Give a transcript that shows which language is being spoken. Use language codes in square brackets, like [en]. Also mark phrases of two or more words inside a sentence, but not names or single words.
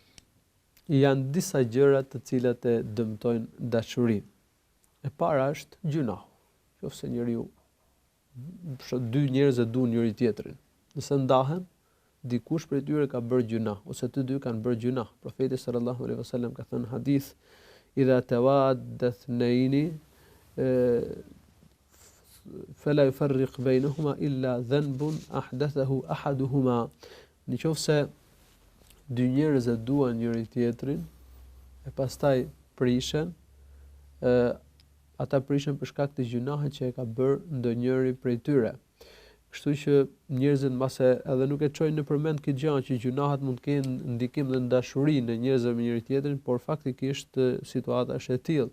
[sq] Janë disa gjëra të cilat e dëmtojnë dashurinë. E para është gjunahu. Qofse njeriu dy njerëz e duan njëri tjetrin. Nëse ndahen, dikush prej tyre ka bërë gjunah ose të dy kanë bërë gjunah. [ar] Profeti صلى الله عليه وسلم [sq] ka thënë hadith [ar] إذا توادّ اثنان فلا يفرق بينهما إلا ذنب أحدثه أحدهما. [sq] Nëse dy njerëz e duan njëri tjetrin e pastaj prishen, ata prishen për shkak të gjunahet që e ka bërë ndonjëri prej tyre. Kështu që njerëzit mbase edhe nuk e çojnë në përmend këtë gjë që gjunahet mund të kenë ndikim dhe në dashurinë e njerëzve me njëri tjetrin, por faktikisht situata është e tillë.